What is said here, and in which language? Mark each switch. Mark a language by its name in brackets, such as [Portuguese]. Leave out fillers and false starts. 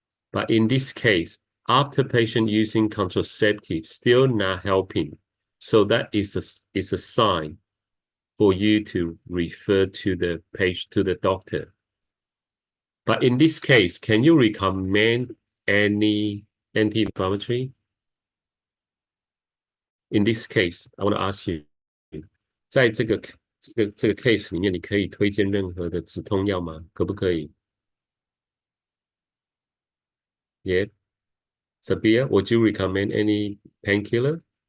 [English] But in this case, after patient using contraceptive, still not helping, so that is a sign for you to refer to the patient to the doctor. But in this case, can you recommend any anti-inflammatory? In this case, I want to ask you， [Chinese] 在这个case 里面，你可以推荐任何的止痛药吗？可不可以 [English] ？Yeah, Sabia, would you recommend any painkiller?